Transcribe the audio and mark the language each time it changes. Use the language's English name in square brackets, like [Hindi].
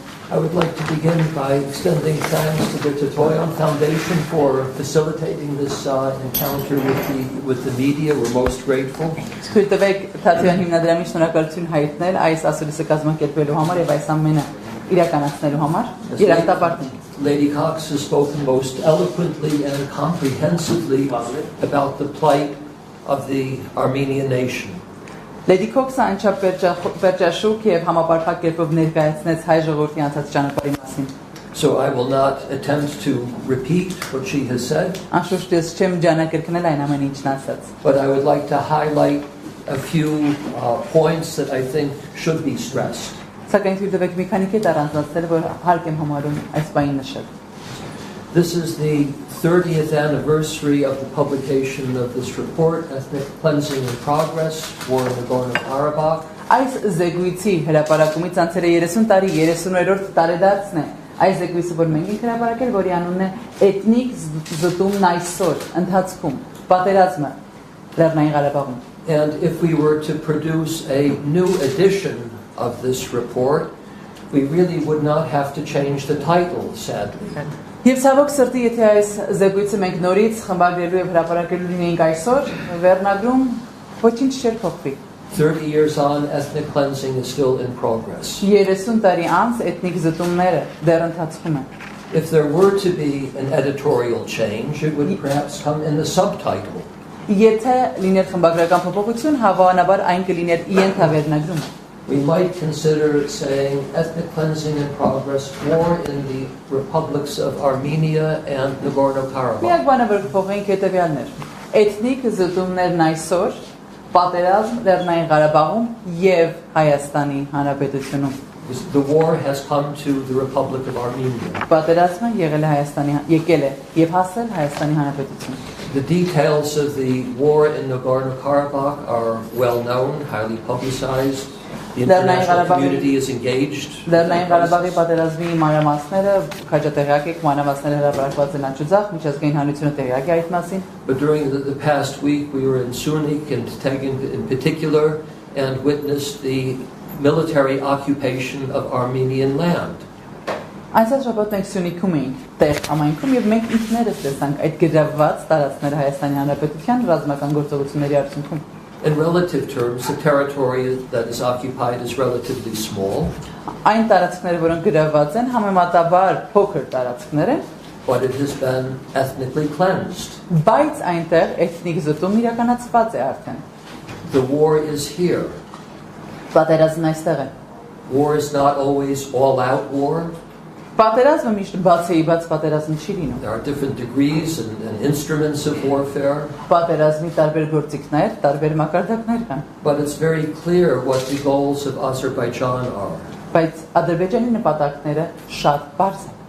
[English] I would like to begin by extending thanks to the Tetoyan Foundation for facilitating this encounter with the media. We're most grateful. [Armenian] Թույլ տվեք Թատյան հիմնադրամի շնորհակալություն հայտնել այս ասուլիսը կազմակերպելու համար եւ այս ամենը իրականացնելու համար։ Երախտապարտենք։ [English] Lady Cox has spoken most eloquently and comprehensively about the plight of the Armenian nation. [Armenian] Lady Քոքսը անչափ վերջաշուք եւ համապարփակ կերպով ներկայացնեց հայ ժողովրդի անցած ճանապարհի մասին։ [English] So I will not attempt to repeat what she has said. [Armenian] Անշուշտ ես չեմ ջանակրկնել այն ամենը ինչն ասաց։ [English] But I would like to highlight a few points that I think should be stressed. [Armenian] Սակայն թույլ տվեք մի քանի կետ առանձնացնել, որ հարկ եմ համարում այս բանին նշել։ [English] This is the 30th anniversary of the publication of this report, Ethnic Cleansing in Progress, War in Nagorno-Karabakh. [Armenian] Այս զեկույցի հրապարակումից անցել է 30 տարի, 30-րդ տարեդարձն է։ Այս զեկույցը, որ մենք ենք հրապարակել, որի անունն է Էթնիկ զտումն այսօր, ընթացքում, պատերազմը Լեռնային Ղարաբաղում։ [English] And if we were to produce a new edition of this report, we really would not have to change the title, sadly. [Armenian] Եվ ցավոք սրտի, եթե այս զեկույցը մենք նորից խմբագրելու եւ հրապարակելու լինեինք այսօր, վերնագրում ոչինչ չէր փոխվի։ [English] 30 years on, ethnic cleansing is still in progress. [Armenian] 30 տարի անց էթնիկ զտումները դեռ ընթացքում են։ [English] If there were to be an editorial change, it would perhaps come in the subtitle. [Armenian] Եթե լիներ խմբագրական փոփոխություն, հավանաբար այն կլիներ ենթավերնագրում։ [English] We might consider saying ethnic cleansing in progress, war in the republics of Armenia and Nagorno-Karabakh. [Armenian] Միակ բանը որ կփոխենք հետևյալն էր։ Էթնիկ զտումներն այսօր պատերազմ Լեռնային Ղարաբաղում եւ Հայաստանի Հանրապետությունում։ [English] The war has come to the Republic of Armenia. [Armenian] Պատերազմը եկել է եւ հասել Հայաստանի Հանրապետություն։ [English] The details of the war in Nagorno-Karabakh are well known, highly publicized. The international community is engaged. [Armenian] Լեռնային Ղարաբաղի պատերազմի մանրամասները քաջատեղյակ եք, մանրամասները հրապարակված են աջուձախ, միջազգային հանրությունը տեղյակ է այդ մասին։ [English] But during the past week we were in Sunik and Tegin in particular and witnessed the military occupation of Armenian land. [Armenian] Այսօր շաբաթ մենք Սյունիքում էինք, տեղ ամայնքում եւ մենք ինքներս տեսանք այդ գրավված տարածքները Հայաստանի Հանրապետության ռազմական գործողությունների արդյունքում։ [English] In relative terms, the territory that is occupied is relatively small. [Armenian] Այն տարածքները, որոնք գրավված են, համեմատաբար փոքր տարածքներ են, [English] but it has been ethnically cleansed. [Armenian] Բայց այնտեղ էթնիկ զտում իրականացված է արդեն։ [English] The war is here. [Armenian] Պատերազմն այստեղ է։ [English] War is not always all-out war. [Armenian] Պատերազմը միշտ բացեիբաց պատերազմ չի լինում։ [English] There are different degrees and instruments of warfare. [Armenian] Պատերազմի տարբեր գործիքներ, տարբեր մակարդակներ կան։ [English] But it's very clear what the goals of Azerbaijan are. [Armenian] Բայց Ադրբեջանի նպատակները շատ բարձր են։